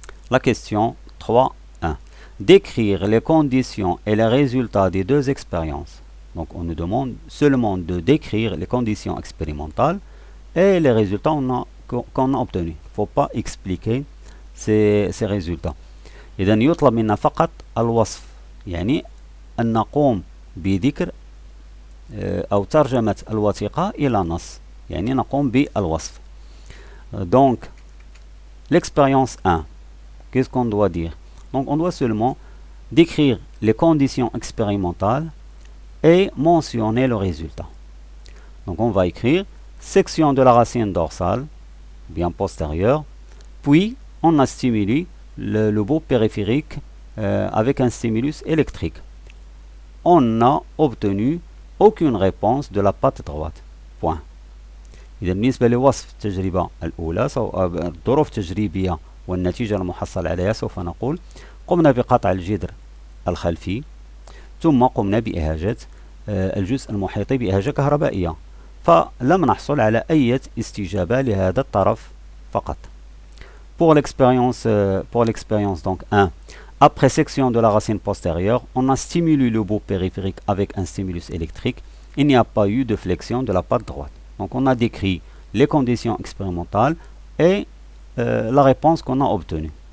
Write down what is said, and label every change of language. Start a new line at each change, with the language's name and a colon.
French: La question 3.1. Décrire les conditions et les résultats des deux expériences. Donc on nous demande seulement de décrire les conditions expérimentales et les résultats qu'on a obtenus. Il ne faut pas expliquer ces résultats.
Arabic: إذن يطلب منا فقط الوصف، يعني أن نقوم بذكر أو ترجمة الوثيقة إلى نص، يعني نقوم بالوصف.
French: Donc l'expérience 1, qu'est-ce qu'on doit dire? Donc on doit seulement décrire les conditions expérimentales et mentionner le résultat. Donc on va écrire section de la racine dorsale, bien postérieure, puis on a stimulé le bout périphérique avec un stimulus électrique. On n'a obtenu aucune réponse de la patte droite. Point.
Arabic: إذا بالنسبة لوصف التجربة الأولى الظروف التجريبية والنتيجة المحصل عليها سوف نقول قمنا بقطع الجدر الخلفي ثم قمنا بإهاجة الجزء المحيطي بإهاجة كهربائية، فلم نحصل على أي استجابة لهذا الطرف فقط.
French: Pour l'expérience donc 1, après section de la racine postérieure, on a stimulé le bout périphérique avec un stimulus électrique. Il n'y a pas eu de flexion de la patte droite. Donc on a décrit les conditions expérimentales et la réponse qu'on a obtenue.